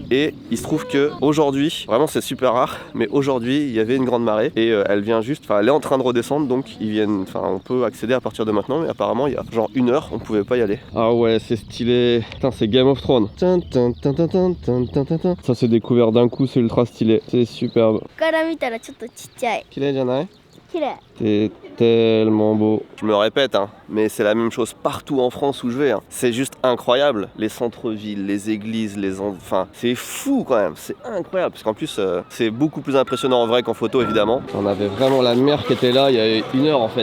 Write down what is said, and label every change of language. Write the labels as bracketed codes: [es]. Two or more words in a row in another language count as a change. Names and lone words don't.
[fr] Et il se trouve que aujourd'hui, vraiment c'est super rare, mais aujourd'hui il y avait une grande marée et elle vient juste, enfin elle est en train de redescendre, donc ils viennent, enfin on peut accéder à partir de maintenant, mais apparemment il y a genre 1 heure on pouvait pas y aller. Ah ouais c'est stylé, putain c'est Game of Thrones. Ça c'est découvert d'un coup, c'est ultra stylé, c'est superbe. [ja] から見たらちょっとちっちゃい。 [fr] Stylé, Janai. [ja] 綺麗。 [fr] C'est tellement beau. Je me répète, hein, mais c'est la même chose partout en France où je vais. Hein. C'est juste incroyable. Les centres-villes, les églises, enfin, c'est fou quand même. C'est incroyable. Parce qu'en plus, c'est beaucoup plus impressionnant en vrai qu'en photo, évidemment. On avait vraiment la mer qui était là il y a 1 heure en fait.